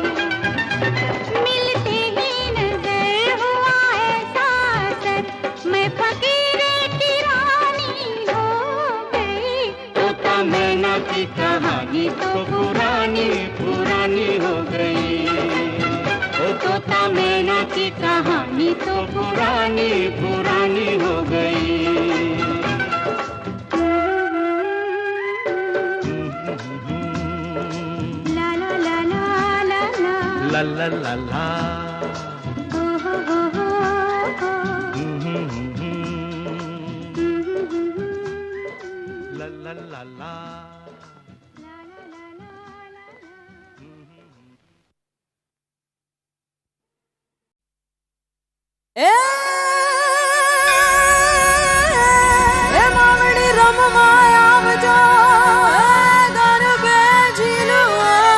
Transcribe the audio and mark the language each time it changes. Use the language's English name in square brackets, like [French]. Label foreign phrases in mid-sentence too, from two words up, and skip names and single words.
[Hindi] मिलते ही नजर हुआ ऐसा असर, मैं फकीर की रानी हो गई। तोता मैना की कहानी तो पुरानी पुरानी हो गई। ओ तोता मैना की कहानी तो पुरानी पुरानी हो गई। ला ला ला ला ला ला ला ला ला ला। हो हो हो हो हो। ला ला ला ला। [Gujarati] એ માવડી રમવા આવજો ગરબે ઝીલવા